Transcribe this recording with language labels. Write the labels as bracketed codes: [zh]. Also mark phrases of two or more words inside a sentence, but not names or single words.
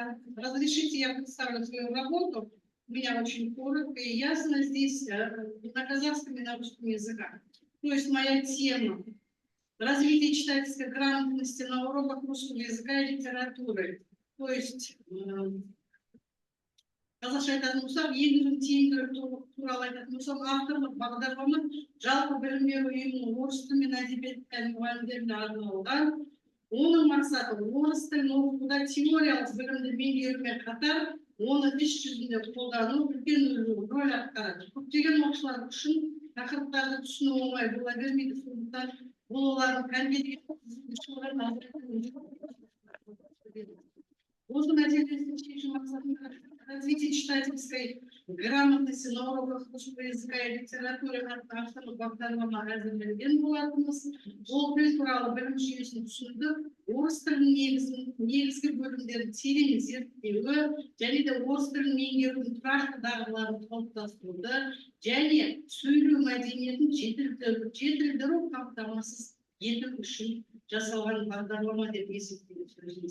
[ru] Разрешите, я представлю свою работу. У меня очень коротко и ясно здесь на казахском и на русском языках. То есть моя тема развитие читательской грамотности на уроках русского языка и литературы. То есть [kk] қазақша айтатын болсақ, ең тиімді туралы айтатын болсақ, авторлық бағдарлама жалпы білім беру ұйымының орыс тілі мен әдебиет пәні мұғалімдеріне арналған. Оның мақсаты орыс тілін оқытуда теориялық білімді меңгерумен қатар, оны іс жүзінде қолдану үлкен рөл атқарады. Көптеген оқушылар үшін тақырыптарды түсіну оңай бола бермейді, сондықтан бұл олардың кәдімгідей осы мәселесін шешу мақсатында [ru] развитие читательской грамотности на уроках русского языка и литературы [kk] атты авторлық бағдарлама әзірленген болатынбыз. Ол тіл туралы білім жүйесін түсінуді, орыс тілінің негізгі бөлімдерін терең зерттеуі, және де орыс тілін меңгерудің тұрақты дағдыларын қалыптастыруды, және сөйлеу мәдениетін жетілдіру қамтамасыз ету үшін жасалған бағдарлама деп есептейміз.